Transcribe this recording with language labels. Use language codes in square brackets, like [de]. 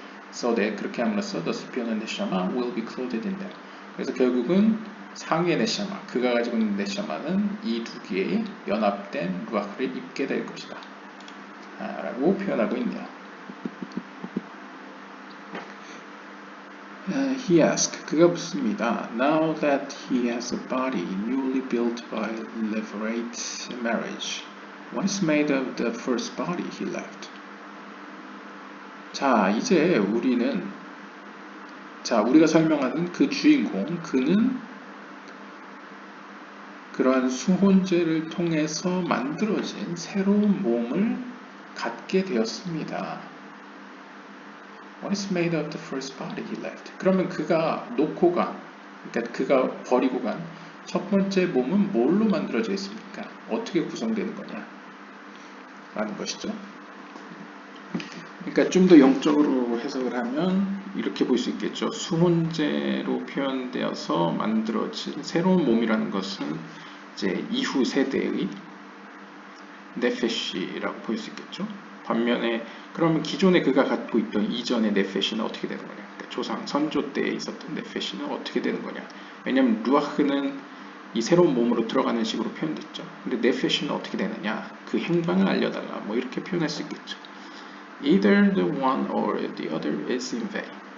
[en] So that [ko] 그렇게 함으로써 [en] the superior neshama will be clothed in them. [ko] 그래서 결국은 상위의 네샤마, 그가 가지고 있는 네샤마는 이 두 개의 연합된 루아흐를 입게 될 것이다. 라고 표현하고 있네요. [en] He asked, [ko] 그가 묻습니다. [en] Now that he has a body newly built by levirate marriage, what is made of the first body he left? [ko] 자, 이제 우리가 설명하는 그 주인공, 그는 그러한 수혼제를 통해서 만들어진 새로운 몸을 갖게 되었습니다. [en] What is made of the first body he left? [ko] 그러면 그가 그러니까 그가 버리고 간 첫 번째 몸은 뭘로 만들어져 있습니까? 어떻게 구성되는 거냐? 라는 것이죠. 그러니까 좀 더 영적으로 해석을 하면 이렇게 볼 수 있겠죠. 수혼제로 표현되어서 만들어진 새로운 몸이라는 것은 이제 이후 세대의 네페시라고 볼 수 있겠죠. 반면에 그러면 기존에 그가 갖고 있던 이전의 네페시는 어떻게 되는 거냐? 그러니까 조상 선조 때에 있었던 네페시는 어떻게 되는 거냐? 왜냐하면 루아흐는 이 새로운 몸으로 들어가는 식으로 표현됐죠. 근데 네페시는 어떻게 되느냐? 그 행방을 알려달라. 뭐 이렇게 표현할 수 있겠죠. [en] Either the one or the other is in vain.